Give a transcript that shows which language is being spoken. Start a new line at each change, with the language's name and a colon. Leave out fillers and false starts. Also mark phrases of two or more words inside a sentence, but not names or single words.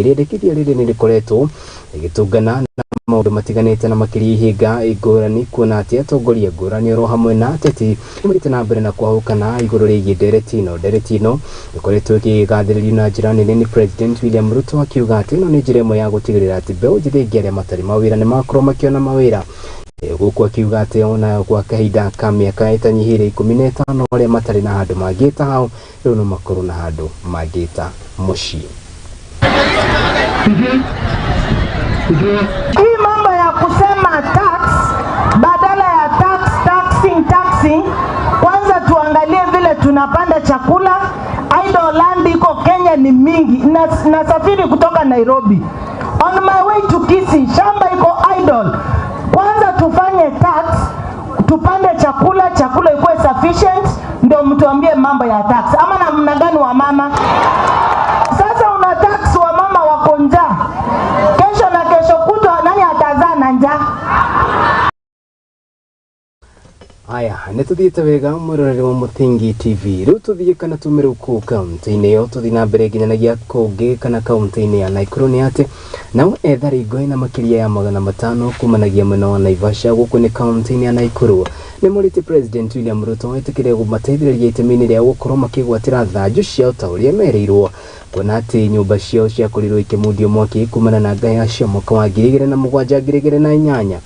Kikuyu: Rĩendekithia rĩrĩ nĩ rĩkoretwo rĩgĩtũngana na maũndũ matiganĩte na makĩria ihinga ngũrani, kuona atĩ atongoria ngũrani oro hamwe na ateti nĩmathiĩte na mbere na kwahũkana igũrũ rĩgiĩ ndereti ĩno ĩkoretwo ĩkĩgathĩrĩrio na njĩra nene nĩ President William Ruto, akiuga atĩ ĩno nĩ njĩra ĩmwe ya gũtigĩrĩra atĩ mbeũ njĩthĩ aingĩ arĩa matarĩ mawĩra nĩ makorwo makĩona mawĩra. Gũkũ akiuga atĩ ona gwa kahinda ka mĩaka ĩtanyihĩire 15 arĩa matarĩ na handũ mangĩĩta hau rĩu no makorwo na handũ mangĩĩta mũciĩ.
Swahili: Hii mambo ya kusema tax badala ya taxing, kwanza tuangalie vile tunapanda chakula.
English: Idle land
Swahili: iko Kenya ni mingi. Nasafiri kutoka Nairobi,
English: on my way to Kisii,
Swahili: shamba iko
English: idle.
Swahili: Kwanza tufanye tax, tupande chakula ikuwe sufficient, ndio mtuambie mambo ya tax. Ama namna gani wa mama? Sasa una tax wa mama wako njaa, kesho na kesho kutwa nani atazaa na njaa?
Kikuyu: Aya, nĩtũthiĩte wega mwĩroreri wa Muthingi TV. Rĩu tũthiĩ kana tumĩrĩ kũu kaunti-inĩ ĩyo, tũthiĩ na mbere nginyanagia kũngĩ kana kaunti-inĩ ya Naikuru nĩ atĩ nao ethari ngũĩ na makĩria ya 500 kumanagia mwena wa Naivasha gũkũ nĩ kaunti-inĩ ya Naikuru nĩ morĩte President William Ruto etĩkĩre gũmateithĩrĩria itemi-inĩ rĩa gũkorwo makĩgwatĩra thanju ciao ta ũrĩa merĩirwo, kuona atĩ nyũmba ciao ciakorirwo ikĩmundio mwaki kumana na ngaya cia mwaka wa 2007-2008.